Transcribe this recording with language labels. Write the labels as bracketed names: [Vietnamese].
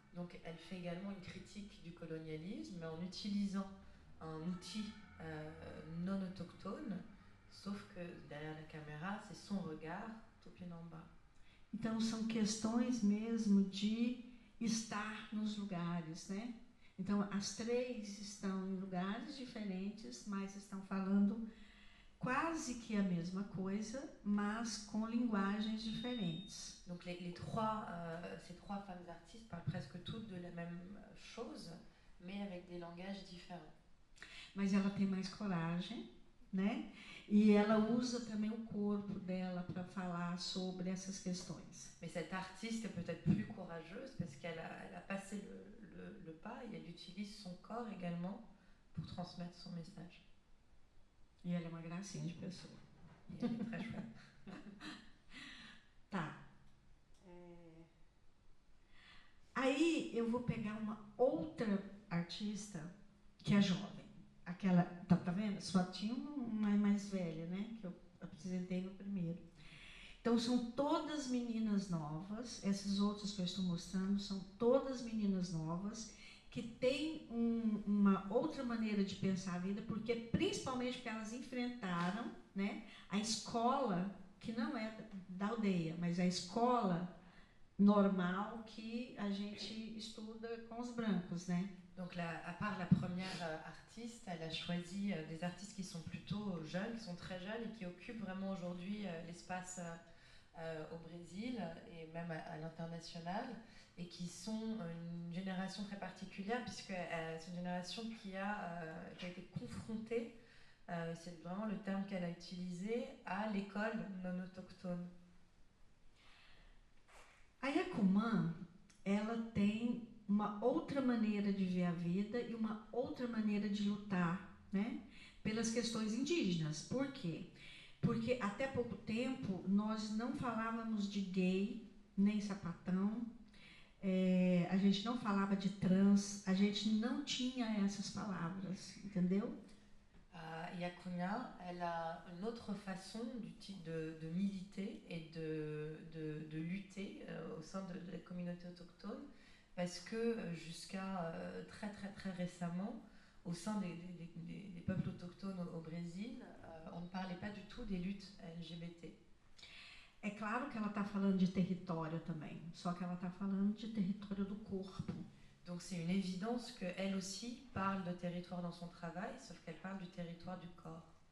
[French] Donc elle fait également une critique du colonialisme, mais en utilisant un outil non autochtone, sauf que derrière la caméra, c'est son regard, Tupinambá. [Portuguese] Então são questões mesmo de estar nos lugares, né? Então as três estão em lugares diferentes, mas estão falando quase que a mesma coisa, mas com linguagens diferentes. [French] Donc ces trois femmes artistes parlent presque toutes de la même chose, mais avec des langages différents. [Portuguese] Mas ela tem mais coragem, né? E ela usa também o corpo dela para falar sobre essas questões. [French] Mais cette artiste est peut-être plus courageuse parce qu'elle a passé le pas et elle utilise son corps également pour transmettre son message. [Portuguese] E ela é uma gracinha de pessoa. [French] E elle est très chouette. [Portuguese] Tá. Aí eu vou pegar uma outra artista que é jovem. Aquela, tá vendo? Só tinha uma mais velha, né? Que eu apresentei no primeiro. Então são todas meninas novas. Essas outras que eu estou mostrando são todas meninas novas que têm uma outra maneira de pensar a vida, porque principalmente porque elas enfrentaram, né, a escola que não é da aldeia, mas a escola normal que a gente estuda com os brancos, né? [French] Donc à part la première artiste, elle a choisi des artistes qui sont plutôt jeunes, qui sont très jeunes et qui occupent vraiment aujourd'hui l'espace au Brésil et même à l'international, et qui sont une génération très particulière puisque c'est une génération qui a été confrontée, c'est vraiment le terme qu'elle a utilisé, à l'école non autochtone. [Portuguese] A Yacumã, ela tem uma outra maneira de ver a vida e uma outra maneira de lutar, né, pelas questões indígenas. Por quê? Porque até pouco tempo nós não falávamos de gay, nem sapatão, a gente não falava de trans, a gente não tinha essas palavras, entendeu? [French] À Yacunha, elle a une autre façon de militer et de lutter au sein de la communauté autochtone, parce que jusqu'à très très très récemment, au sein des peuples autochtones au Brésil, on ne parlait pas du tout des luttes LGBT. [Portuguese] É claro que ela está falando de território também, só que ela está falando de território do corpo. [French] Donc c'est une évidence qu'elle aussi parle de territoire dans son travail, sauf qu'elle parle du territoire du corps.